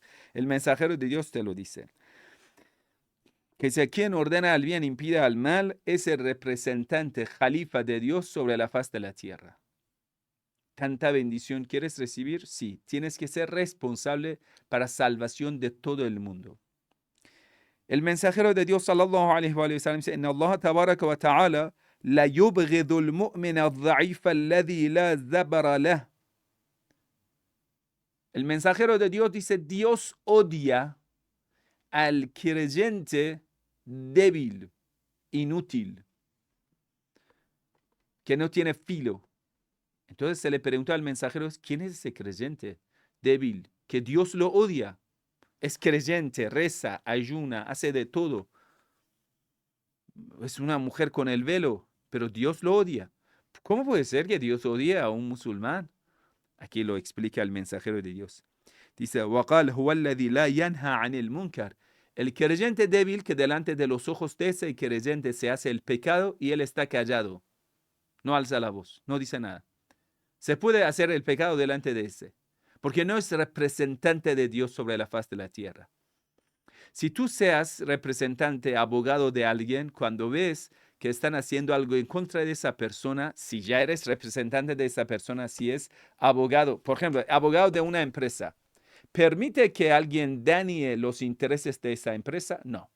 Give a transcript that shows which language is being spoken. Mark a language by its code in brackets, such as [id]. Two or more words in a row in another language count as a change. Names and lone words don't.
[es] El mensajero de Dios te lo dice. Que si a quien ordena al bien impide al mal, es el representante, jalifa de Dios sobre la faz de la tierra. ¿Tanta bendición quieres recibir? Sí, tienes que ser responsable para salvación de todo el mundo. El mensajero de Dios [ar] صلى الله عليه وسلم [es] dice: [ar] "إن الله تبارك وتعالى لا يبغض المؤمن الضعيف الذي لا زبر له." [es] El mensajero de Dios dice: Dios odia al creyente débil, inútil, que no tiene filo. Entonces se le preguntó al mensajero: ¿quién es ese creyente débil que Dios lo odia? Es creyente, reza, ayuna, hace de todo. Es una mujer con el velo, pero Dios lo odia. ¿Cómo puede ser que Dios odie a un musulmán? Aquí lo explica el mensajero de Dios. Dice: [ar] وَقَالْ هُوَ الَّذِي لَا يَنْهَى عَنِ الْمُنْكَرِ. [es] El creyente débil que delante de los ojos de ese creyente se hace el pecado y él está callado. No alza la voz, no dice nada. Se puede hacer el pecado delante de ese, porque no es representante de Dios sobre la faz de la tierra. Si tú seas representante, abogado de alguien, cuando ves que están haciendo algo en contra de esa persona, si ya eres representante de esa persona, si es abogado, por ejemplo, abogado de una empresa, ¿permite que alguien dañe los intereses de esa empresa?